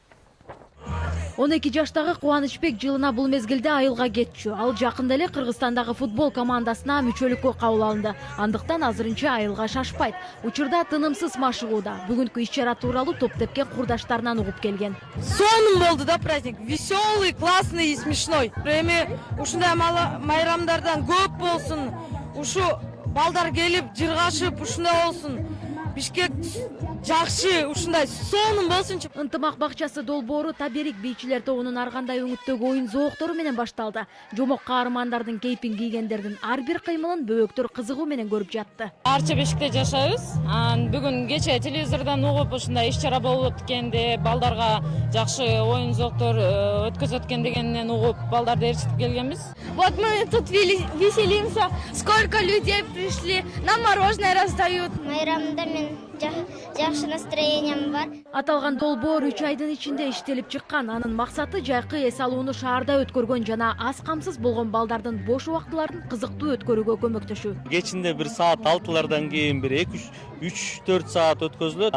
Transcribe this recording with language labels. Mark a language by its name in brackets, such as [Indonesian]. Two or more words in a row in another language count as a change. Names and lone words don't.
[Kyrgyz] 12 жаштагы Кубанычбек жылына бул мезгилде айылга кетчү. Ал жакында эле Кыргызстандагы футбол командасына мүчөлүккө кабыл алынды. Андыктан азырынча айылга шашпайт. Учурда тынымсыз машыгууда. Бүгүнкү иш-чара тууралуу топ тепкен курдаштарынан угуп келген. Сонун болду да праздник. [Russian] Веселый, классный и смешной. [Kyrgyz] Эми ушундай майрамдардан көп болсун. Ушу балдар келип, жыргашып, ушундай болсун. Бишкек жакшы, ушундай сонун болсунчу. Ынтымак бакчасы долбоору Таберик бийчилер тобунун аргандай өңүттөгү оюн зооктору менен башталды. Жомок каармандардын кейпин кийгендердин ар бир кыймылын бөбөктөр кызыгуу менен көрүп жатты. Арча Бешикте жашайбыз. Бүгүн кече телевизордон угуп ушундай иш-чара болуп өткенде, балдарга жакшы оюн зооктор өткөзүп өткөн дегенинен угуп, балдарды ээрчитип келгенбиз. [Russian] Вот мы тут веселимся. Сколько людей пришли, нам мороженое раздают. [Kyrgyz] Майрамда жакшы настроением бар. Аталган долбоор 3 айдын ичинде иштелип чыккан. Анын максаты жайкы эс алууну шаарда өткөргөн жана аз камсыз болгон балдардын бош убактыларын кызыктуу өткөрүүгө көмөктөшүү. Кечинде 1 саат 6-лардан кийин 3-4 саат өткөзүлөт.